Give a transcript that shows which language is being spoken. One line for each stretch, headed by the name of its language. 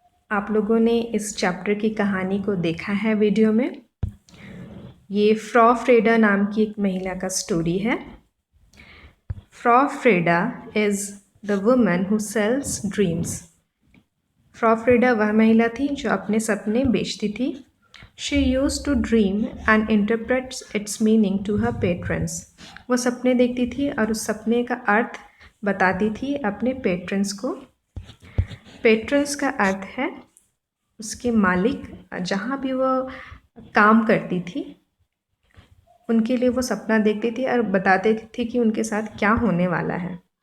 Hindi: आप लोगों ने इस चैप्टर की कहानी को देखा है वीडियो में। ये फ्रॉ फ्रेडा नाम की एक महिला का स्टोरी है।
English: Frau Freda is the woman who sells dreams.
Hindi: Fro Freda वह महिला थी जो अपने सपने बेचती थी।
English: She used to dream and interprets its meaning to her patrons.
Hindi: वो सपने देखती थी और उस सपने का अर्थ बताती थी अपने पेट्रन्स को। पेट्रन्स का अर्थ है उसके मालिक, जहाँ भी वो काम करती थी उनके लिए वो सपना देखती थी और बताती थी कि उनके साथ क्या होने वाला है।